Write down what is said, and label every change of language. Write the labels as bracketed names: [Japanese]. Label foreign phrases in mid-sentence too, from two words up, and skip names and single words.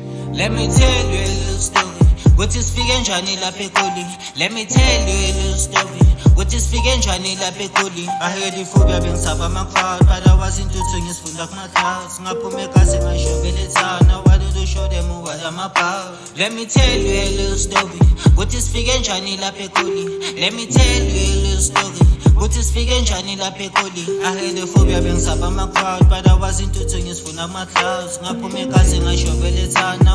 [English] Let me tell you a little story. [North Ndebele] Ukuthi sifike njani lapha eGoli. [English] Let me tell you a little story. [North Ndebele] Ukuthi sifike njani lapha eGoli. [English] I heard [North Ndebele] iphobia bengisaba ama-crowd, [English] but I wasn't into [North Ndebele] ngisifunda kuma-clouds. Ngaphume ekhasi ngashobela ethana. [English] I wanted to show them what I'm about. Let me tell you a little story. [North Ndebele] Ukuthi sifike njani lapha eGoli. [English] Let me tell you a little story. [North Ndebele] Ukuthi sifike njani lapha eGoli. [English] I heard [North Ndebele] iphobia bengisaba ama-crowd, [English] but I wasn't into [North Ndebele] ngisifunda kuma-clouds. Ngaphume ekhasi ngashobela ethana.